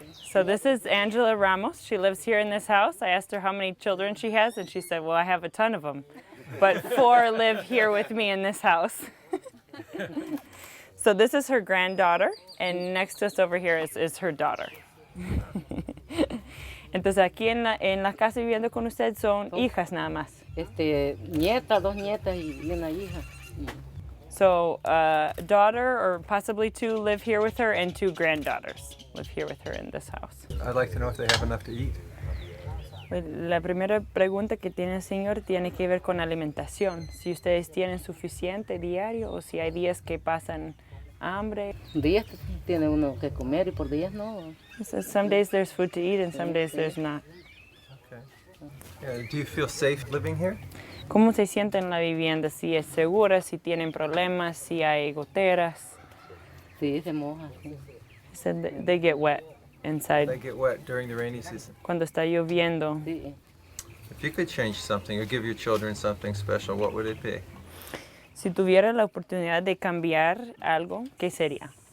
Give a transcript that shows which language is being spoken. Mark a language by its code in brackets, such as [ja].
[en] So this is Angela Ramos. She lives here in this house. I asked her how many children she has, and she said, well, I have a ton of them. But 4 live here with me in this house. So this is her granddaughter, and next to us over here is her daughter. [es] Entonces aquí en la casa viviendo con usted son hijas nada más. Nieta, 2 nietas y una hija. [en] So a daughter or possibly 2 live here with her, and 2 granddaughters live here with her in this house. I'd like to know if they have enough to eat. [es] La primera pregunta que tiene el señor tiene que ver con alimentación. Si ustedes tienen suficiente diario o si hay días que pasan hambre. Días tiene uno que comer y por días no. [en] So some days there's food to eat and some days there's not. Okay. Yeah, do you feel safe living here? [es] ¿Cómo se sienten en la vivienda? Si es segura, si tienen problemas, si hay goteras. Sí, se moja. Sí. [en] So they get wet inside. They get wet during the rainy season. [es] Cuando está lloviendo. Sí. [en] If you could change something or give your children something special, what would it be? [es] Si tuviera la oportunidad de cambiar algo, ¿qué sería?